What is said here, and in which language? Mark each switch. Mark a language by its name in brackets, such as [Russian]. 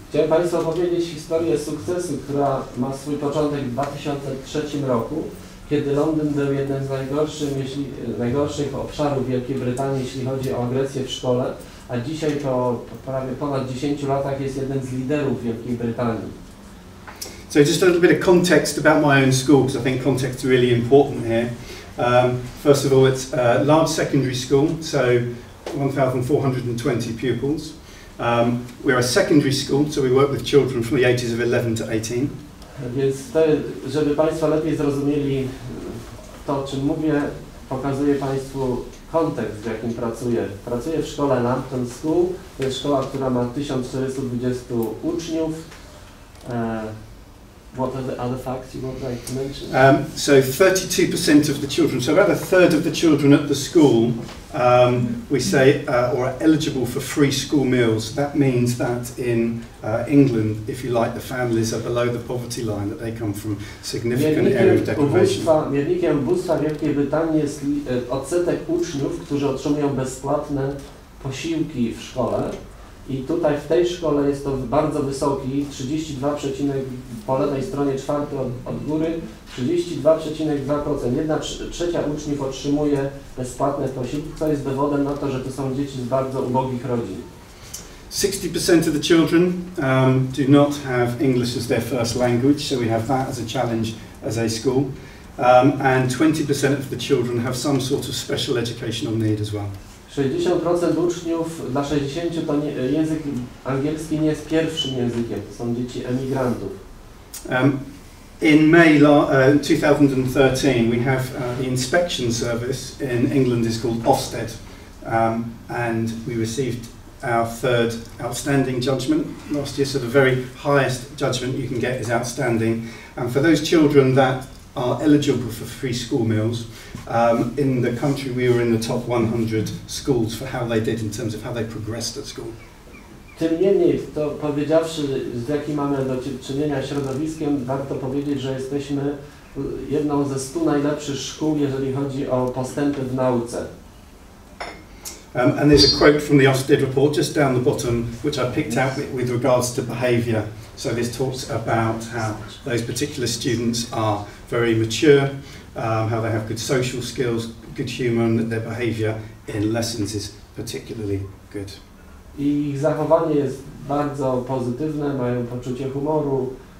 [Polish] Chciałem Państwu opowiedzieć historię sukcesu, która ma swój początek w 2003 roku, kiedy Londyn był jednym z najgorszych obszarów Wielkiej Brytanii, jeśli chodzi o agresję w szkole, a dzisiaj po prawie ponad 10 latach jest jeden z liderów Wielkiej Brytanii. [English] So just a little bit of context about my own school, because I think context is really important here. First of all, it's a large secondary school, so 1,420 pupils. We're a secondary school, so we work with children from the ages of 11 to 18. [Polish] Więc to, żeby Państwo lepiej zrozumieli to, o czym mówię, pokazuję Państwu kontekst, w jakim pracuję. Pracuję w szkole Lambton School. To jest szkoła, która ma 1420 uczniów. [English] What are the other facts you would like to mention? So 32% of the children, so about a third of the children at the school, we say, are eligible for free school meals. That means that in England, if you like, the families are below the poverty line, that they come from significant area of deprivation. [Polish] Miernikiem ubóstwa Wielkiej Brytanii jest odsetek uczniów, którzy otrzymują bezpłatne posiłki w szkole. I tutaj w tej szkole jest to bardzo wysoki, 32, po lewej stronie czwarty od góry, 32,2%. 1/3 uczniów otrzymuje bezpłatne posiłki, co jest dowodem na to, że to są dzieci z bardzo ubogich rodzin. [English] 60% of the children do not have English as their first language, so we have that as a challenge as a school. And 20% of the children have some sort of special educational need as well. [Polish] 60% uczniów, dla 60% to język angielski nie jest pierwszym językiem, to są dzieci emigrantów. [English] In May 2013 we have the inspection service in England is called Ofsted, and we received our third outstanding judgment last year, so the very highest judgment you can get is outstanding, and for those children that are eligible for free school meals. In the country we were in the top 100 schools for how they did in terms of how they progressed at school. [Polish] Tym niemniej, to powiedziawszy, z jakim mamy do czynienia środowiskiem, warto powiedzieć, że jesteśmy jedną ze 100 najlepszych szkół, jeżeli chodzi o postępy w nauce. [English] And there's a quote from the Ofsted report just down the bottom, which I picked out with regards to behaviour. So this talks about how those particular students are very mature, how they have good social skills, good humour, and that their behaviour in lessons is particularly good. [Polish] I ich zachowanie jest bardzo pozytywne, mają poczucie humoru.